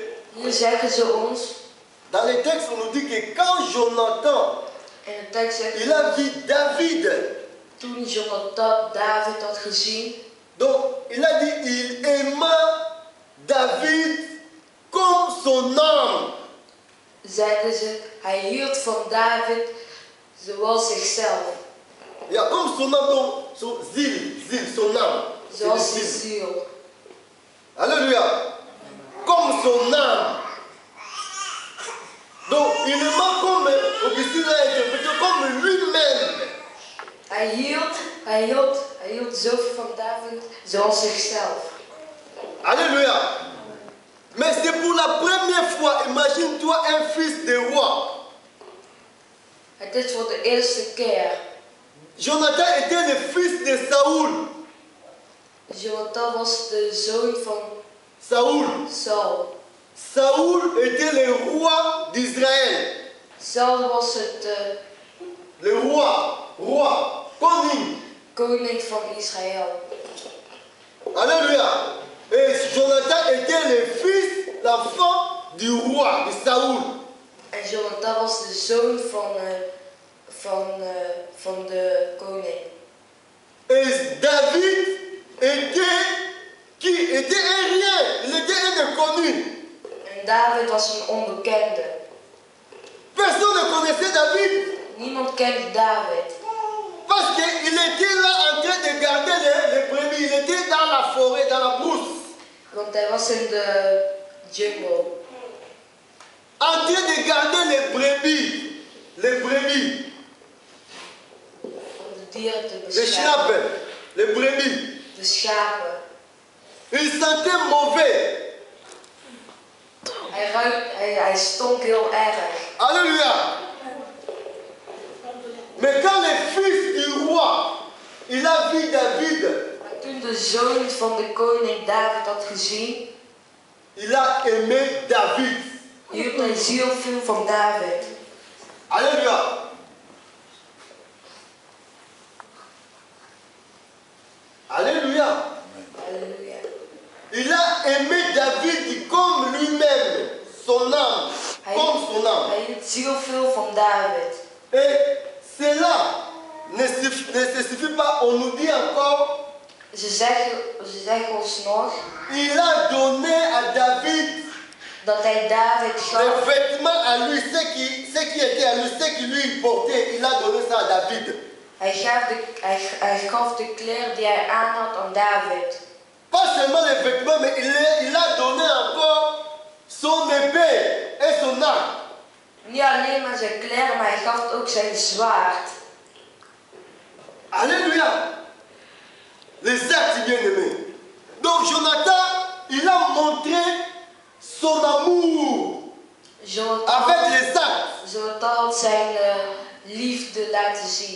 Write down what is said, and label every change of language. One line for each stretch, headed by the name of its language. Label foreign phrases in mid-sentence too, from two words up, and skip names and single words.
Dutch: Hier zeggen ze ons,
French: dans les textes, on nous dit que quand Jonathan,
Dutch: in de tekst zegt
French: il a vu David,
Dutch: toen Jonathan David had gezien,
French: donc il a dit, il aima David comme son âme.
Dutch: zeiden ze, hij hield van David zoals zichzelf. Ja,
French: comme son âme, donc son ziel, son âme. C'est le
Dutch: Zoals zijn ziel. ziel.
French: Alléluia. Comme son âme. Donc, il aima comme, Augustine a interprété, comme lui-même.
Dutch: Hij hield zoveel van David zoals zichzelf.
French: Alléluia. Mais c'est pour la première fois, imagine-toi un fils de roi.
Dutch: Het is voor de eerste keer.
French: Jonathan était le fils de Saoul.
Dutch: Jonathan was de zoon van
French: Saoul.
Dutch: Saul.
French: Saoul était le roi d'Israël.
Dutch: Saul was het
French: Le roi,
Dutch: koning. koning van Israël.
French: Alléluia. Et Jonathan était le fils, l'enfant du roi, de Saoul.
Dutch: En Jonathan was de zoon van de koning.
French: Et David était un rien, il était un inconnu.
Dutch: En David was een onbekende.
French: Personne ne connaissait David.
Dutch: Niemand kende David.
French: Parce qu'il était là en train de garder les brebis. Il était dans la forêt, dans la brousse.
Dutch: Want hij was in de jungle.
French: En train de garder les brebis. Les brebis.
Dutch: Om de dieren te
French: Les
Dutch: beschermen.
French: chapes. Les brebis.
Dutch: De schapen.
French: Il sentait mauvais.
Dutch: Hij stonk heel erg.
French: Alléluia. Mais quand le fils du roi, il a vu David,
Dutch: Maar toen de zoon van de koning David had gezien,
French: il a aimé David.
Dutch: hield hij ziel veel van David.
French: Alléluia. Alléluia.
Dutch: Halleluja.
French: Il a aimé David comme lui-même, son âme, comme son âme.
Dutch: Hij hield ziel veel van David.
French: Et cela ne se suffit pas, on nous dit encore,
Dutch: Ze zeggen ons nog
French: il a donné à David
Dutch: dat hij David
French: les
Dutch: gaf,
French: vêtements à lui, ce qui était à lui, ce qui lui portait, il a donné ça à David.
Dutch: hij gaf de kleren die hij aan had aan David.
French: Pas seulement les vêtements, mais il a donné encore son épée et son arc.
Dutch: Niet alleen maar zijn kleren, maar hij gaf ook zijn zwaard.
French: Alléluia. Les actes bien-aimés. Donc Jonathan, il a montré son amour avec les actes.
Dutch: Jonathan had zijn liefde laten zien.